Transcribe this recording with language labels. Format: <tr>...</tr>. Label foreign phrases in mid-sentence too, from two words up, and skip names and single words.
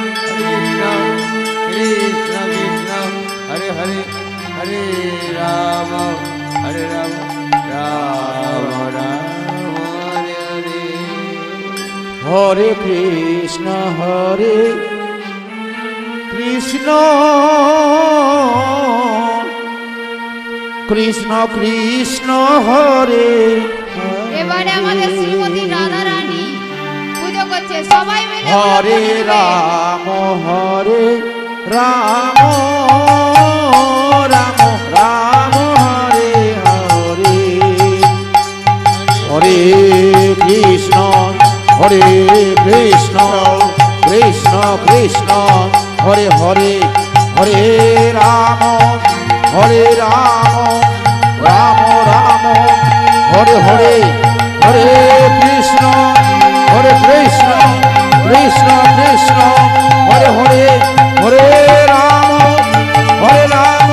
<sa>Krishna Hare Hare Hare Rama Rama Hare Hare Hare Krishna Krishna Krishna Hare</sa> <bn>এবারে আমাদের শ্রীমতী রাধা রানী পুজো করছে সবাই মিলে</bn> <sa>Hare Rama Rama Rama Hare Hare Hare Krishna Krishna Krishna Hare Hare Hare Rama Rama Rama Hare Hare Hare Krishna Krishna Krishna Hare Hare Hare Rama Rama</sa>